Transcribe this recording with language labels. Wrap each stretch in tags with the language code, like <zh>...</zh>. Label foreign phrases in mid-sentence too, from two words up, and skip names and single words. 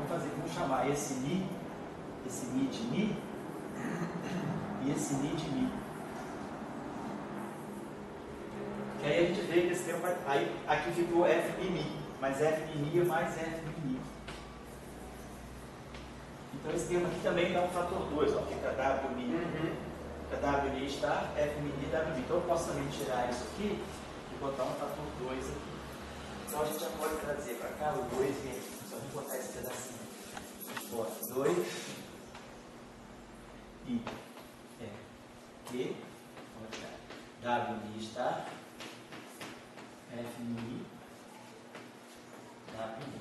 <pt>Vamos chamar esse Ni de Ni e esse Ni de Mi. Que aí a gente vê que esse termo vai. Aí aqui ficou F e Mi, mas F e Mi é mais F e Mi. Então esse termo aqui também dá um fator 2, ó, fica W mi, fica W mi star, F mi, W mi. Então eu posso também tirar isso aqui e botar um fator 2 aqui. Então a gente já pode trazer para cá o 2 e aqui. Só vou botar esse pedacinho. Bota 2 e Q, W mi star, F mi, W mi.</pt>